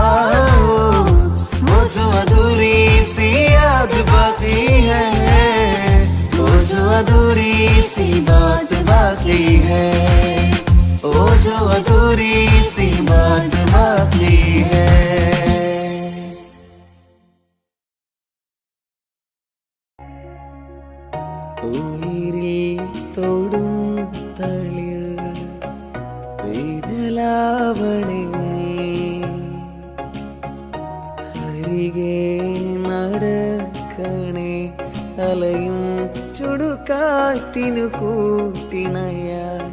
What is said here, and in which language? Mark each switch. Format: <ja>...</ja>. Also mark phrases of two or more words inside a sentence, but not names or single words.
<hi>वो जो अधूरी सी याद बाकी है, वो जो अधूरी सी बात बाकी है, वो जो अधूरी सी बात बाकी है।</hi> <ml>ഉയിരിൽ തൊടും തളിർ വിരലാവണേ നീ, അരികെ നടക്കണേ അലയും ചുടുകാറ്റിനു കൂട്ടിണയായി.</ml>